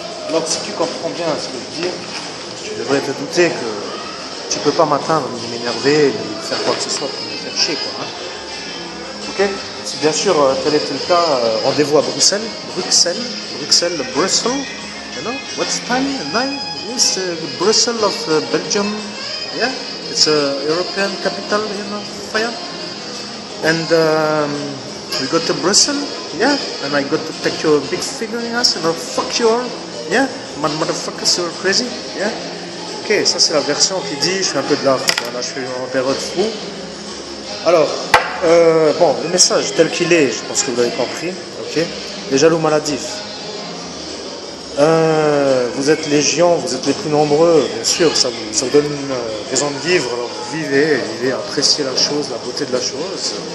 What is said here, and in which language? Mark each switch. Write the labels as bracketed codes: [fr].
[fr] Donc si tu comprends bien ce que je dis, tu devrais te douter que tu ne peux pas m'atteindre, ni m'énerver, ni faire quoi que ce soit pour me faire chier, quoi. Hein. Ok. Si bien sûr tel était le cas, rendez-vous à Bruxelles. [en] Bruxelles, Brussels. You know, what's time? 9? Yes, Brussels of Belgium. Yeah, it's a European capital, you know, fire. And we go to Brussels, yeah, and I got to take your big finger in us, and I'll fuck you all, yeah, motherfuckers, you're crazy, yeah. [fr] Ok, ça c'est la version qui dit, je fais un peu de l'art, là je fais une période fou. Alors, bon, le message tel qu'il est, je pense que vous l'avez compris, ok. Les jaloux maladifs. Vous êtes légion, vous êtes les plus nombreux, bien sûr, ça vous donne une raison de vivre, alors vivez, appréciez la chose, la beauté de la chose.